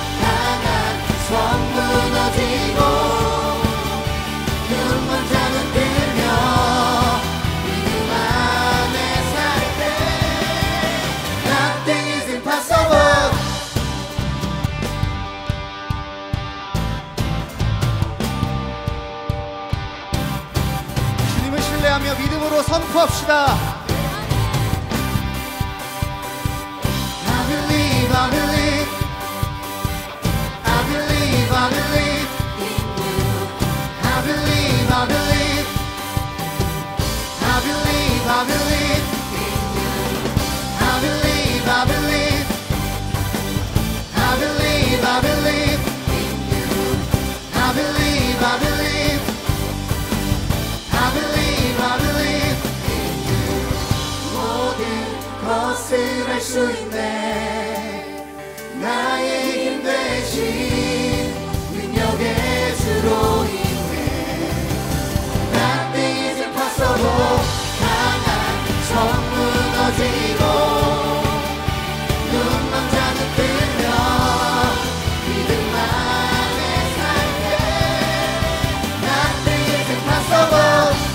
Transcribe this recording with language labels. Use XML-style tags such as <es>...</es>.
<ko>강한 성 무너지고 눈 먼 자는 뜨며 믿음 안에 살 때</ko> <en>Nothing is impossible.</en> <ko>주님을 신뢰하며 믿음으로 선포합시다.</ko> <en>I believe, I believe, I believe, I believe in you. I believe, I believe, I believe, I believe in you. I believe, I believe, I believe, I believe in you. I believe, I believe, I believe, I believe in you.</en> <ko>모든 것을 할 수 있네. 나의 힘 대신 능력의 주로 인해</ko> <en>Nothing is impossible.</en> <ko>강한 성 무너지고 눈 먼 자는 뜨며 믿음 안에 살 때</ko> <en>Nothing is impossible.</en>